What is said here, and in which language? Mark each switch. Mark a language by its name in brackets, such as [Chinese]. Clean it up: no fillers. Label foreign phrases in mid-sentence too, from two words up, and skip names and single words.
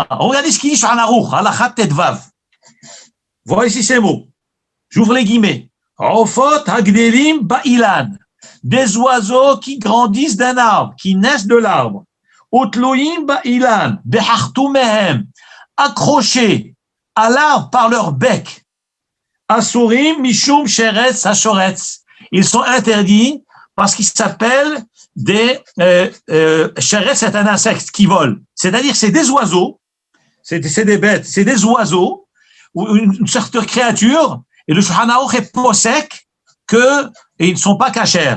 [French] Regardez ce qu'il dit Shulchan Aruch, halachat tetvav. Voici ces mots. J'ouvre les guillemets. [Hebrew] עופות הגדלים באילן. [French] Des oiseaux qui grandissent d'un arbre, qui naissent de l'arbre. [Hebrew] ותלויים באילן, בחרטומיהם. [French] Accrochés à l'arbre par leur bec. [Hebrew] אסורים משום שרץ השורץ. [French] Ils sont interdits parce qu'ils s'appellent des sheretz, c'est un insecte qui vole. C'est-à-dire c'est des oiseaux, c'est des bêtes, c'est des oiseaux ou une certaine créature. Et le Shulchan Aruch est posek que ils ne sont pas cachers.